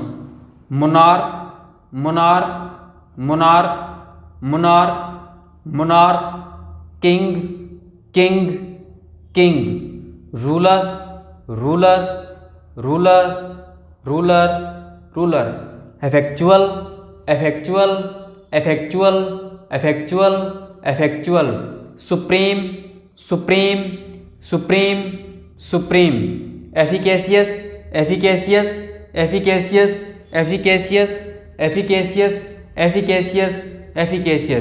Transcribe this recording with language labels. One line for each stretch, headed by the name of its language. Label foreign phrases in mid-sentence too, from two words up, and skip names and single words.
English: monarch, monarch, monarch, monarch, monarch. king, king, king. ruler, ruler, ruler, ruler, ruler. effectual, effectual, effectual, effectual, effectual. supreme, supreme, supreme, supreme. efficacious, efficacious, efficacious, efficacious, efficacious, efficacious, efficacious.